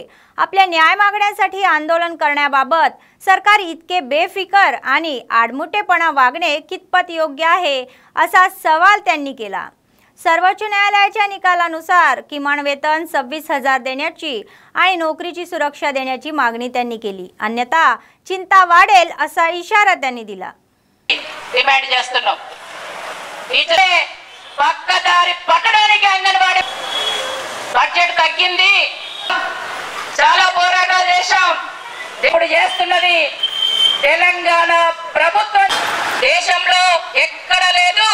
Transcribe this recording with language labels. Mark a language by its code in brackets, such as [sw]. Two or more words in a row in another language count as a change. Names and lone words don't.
[mr] आपल्या न्याय मागण्यासाठी आंदोलन करण्याबाबत सरकार इतके बेफिकर आणि आडमुठेपणा वागणे कितपत योग्य आहे असा सवाल त्यांनी केला। सर्वोच्च न्यायालयाच्या निकालानुसार किमान वेतन 26,000 देण्याची आणि नोकरीची सुरक्षा देण्याची मागणी त्यांनी केली, अन्यथा चिंता वाढेल असा इशारा त्यांनी दिला। [te] డిమాండ్ చేస్తున్నాం టీచరే పక్కదారి పట్టడానికి అంగన్వాడీ బడ్జెట్ తగ్గింది, చాలా పోరాటాలు చేశాం। ఇప్పుడు చేస్తున్నది తెలంగాణ ప్రభుత్వం దేశంలో ఎక్కడ లేదు।